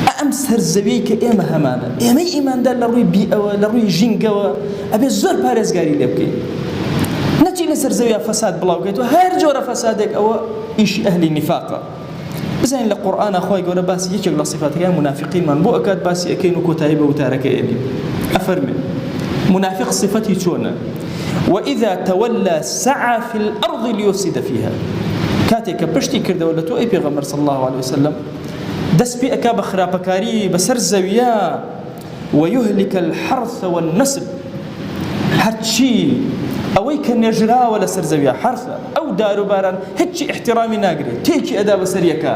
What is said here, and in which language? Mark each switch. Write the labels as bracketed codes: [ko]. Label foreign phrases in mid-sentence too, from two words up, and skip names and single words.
[ckb] ئەم سەرزەویەی کە ئێمە هەمانە ئێمەی ئیماندار لە ڕووی بیئەوە لە ڕووی ژینگەوە ئەبێ زۆر پارێزگاری لێ بکەین نەچی لە سەرزەویە فەساد بڵاوکەیتەوە هەر جۆرە فەسادێک ئەوە ئیشی ئەهلی نیفاقە بزانین لە قورئانە خۆی گەورە باسی یەکێک لە صفاتەکانی منافقینمان بۆ ئەکات باسی ئەکەین و کۆتایی بە وتارەکە ئێنین ئەفەرمێ منافق صفەتی چۆنە [ar] وإذا تولى سعى في الأرض ليفسد فيها [ckb] كاتێک کە پشتی کردەوە لە تۆ ئەی پێغەمبەر [ar] صلی الله عليه وسلم [ckb] دەست پێ ئەکا بە خراپەکاری بەسەر زەویە [ar] ويهلك الحرث والنسل [ckb] هەرچی ئەوەی کە نێژراوە لەسەر زەویە حرثە ئەو داروباران هیچی احترامی ناگرێت تێکی ئەدا بەسەر یەکە